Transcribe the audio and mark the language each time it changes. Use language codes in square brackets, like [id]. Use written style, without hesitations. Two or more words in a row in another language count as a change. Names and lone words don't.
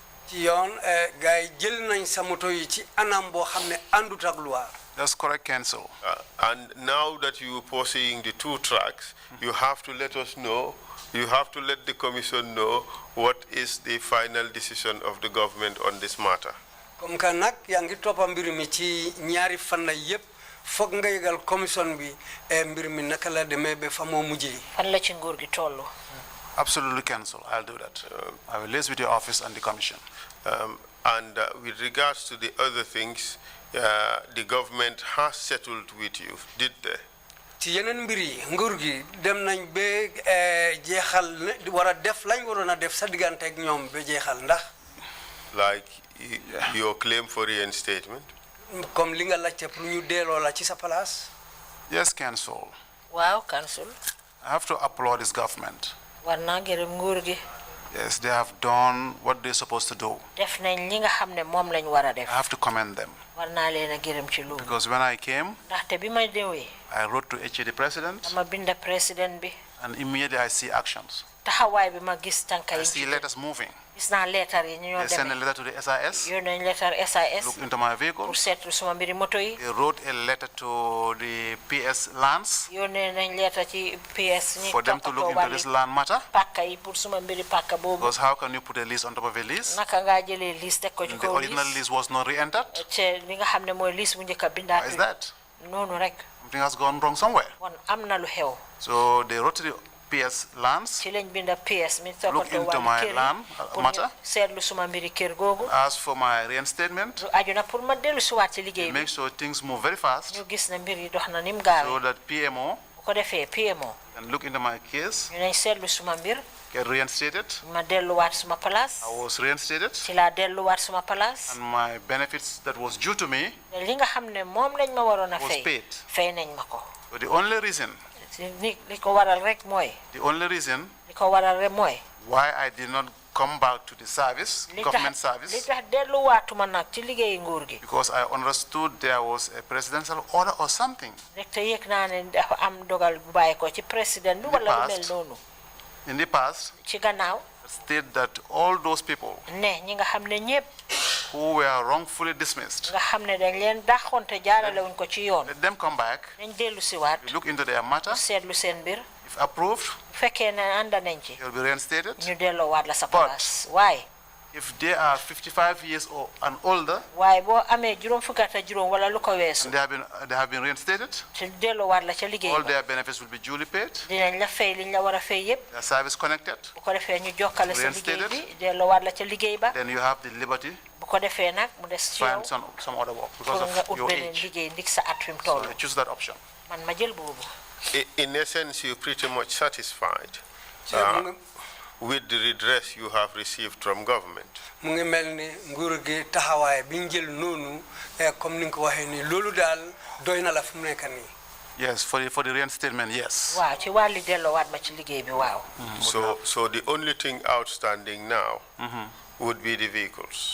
[en] That's correct, Council. And now that you are pursuing the 2 tracks, you have to let us know, you have to let the commission know what is the final decision of the government on this matter. [fr] Comme que [wo] nag yaa ngi toppa mbir mi ci ñaari fan yépp foog nga yëgal commission bi mbir mi naka la demee ba fa moo mujjee. fan la ci nguur gi tollu. [en] Absolutely, Council. I'll do that. I will liaise with your office and the commission. And with regards to the other things, the government has settled with you, did they? [wo] ci yeneen mbir yi nguur gi dem nañ ba jeexal war a def lañ waroon a def sa diggante ak ñoom ba jeexal ndax. [en] Like your claim for reinstatement? [wo] Comme li nga laajte pour ñu delloo la ci sa place. [en] Yes, Council. Wow, Council. I have to applaud this government. [wo] war naa gërëm nguur gi. [en] Yes, they have done what they're supposed to do. [wo] def nañ li nga xam ne moom lañ war a def. [en] I have to commend them. [wo] war naa leen a gërëm ci loolu. [en] Because when I came, [wo] ndaxte bi ma ñëwee. [en] I wrote to the president. [wo] dama binda président bi. [en] And immediately I see actions. [wo] taxawaay bi ma gis tànka yi. [en] I see letters moving. [wo] gis naa leetar yi ñoo demee. [en] They sent a letter to the SIS. [wo] yónnee nañ leetar SIS. [en] Look into my vehicle. [wo] pour seetlu suma mbiri moto yi. [en] They wrote a letter to the PS lands. [wo] yónnee nañ leetar ci PS. ñi [en] for them to look into this land matter. [wo] pàkka yi pour suma mbiri pàkka boobu. [en] Because how can you put a lease on top of a lease? [wo] naka ngaa jëlee lease teg ko ci kaw lease. [en] The original lease was not re-entered. [wo] te li nga xam ne mooy lease bu njëkk a bindaat. [en] Why is that? [wo] noonu rek. [en] Something has gone wrong somewhere. [wo] wan am na lu xew. [en] So they wrote to the PS lands. [wo] ci lañ binda PS mi [en] Look into my land matter. [wo] seetlu suma mbiri kër googu. [en] As for my reinstatement. [wo] aju na pour ma dellu si waat ci liggéey bi. [en] Make sure things move very fast. [wo] ñu gis na mbir yi dox na nim gaawee. [en] So that PMO. [wo] bu ko defee PMO. [en] And look into my case. [wo] ñu nañ seetlu suma mbir. [en] Get reinstated. [wo] ma delluwaat suma place. [en] I was reinstated. [wo] ci laa delluwaat suma place. [en] And my benefits that was due to me. [wo] li nga xam ne moom lañ ma waroon a fay. [en] was paid. [wo] fay nañ ma ko. [en] So the only reason. [wo] li ko waral rek mooy. [en] The only reason. [wo] li ko waral rek mooy. [en] Why I did not come back to the service, government service. [wo] li tax delluwaatuma nag ci liggéeyi nguur gi. [en] Because I understood there was a presidential order or something. [wo] rek te yëg naa ne dafa am dogal bu bàyyi ko ci président bi wala lu mel noonu. [en] In the past. [wo] ci gannaaw. [en] State that all those people. [wo] ne ñi nga xam ne ñëpp. [en] who were wrongfully dismissed. [wo] nga xam ne dañ leen daxoon te jaarale wuñ ko ci yoon. [en] Let them come back. [wo] nañ dellu si waat. [en] Look into their matter. [wo] seetlu seen mbir. [en] If approved. [wo] bu fekkee ne ànd nañ ci. [en] You'll be reinstated. [wo] ñu delloo waat la sa place. waaye. [en] If they are 55 years or and older. [wo] waaye boo amee juróom fukki at ak juróom wala lu ko weesu. [en] They have been reinstated. [wo] te delloo waat la ca liggéey ba. [en] All their benefits will be duly paid. [wo] dinañ la fay liñ la war a fay yépp. [en] Their service connected. [wo] bu ko defee ñu jokkale sa liggéey bi delloo waat la ca liggéey ba. [en] Then you have the liberty. [wo] bu ko defee nag mu des ci yow. [en] Find some other work because of your age. [wo] beneen liggéey ndig sa at fi mu toll. [en] So choose that option. [wo] man ma jël boobu. [en] In essence, you're pretty much satisfied with the redress you have received from government. Yes, for the reinstatement, yes. So the only thing outstanding now would be the vehicles.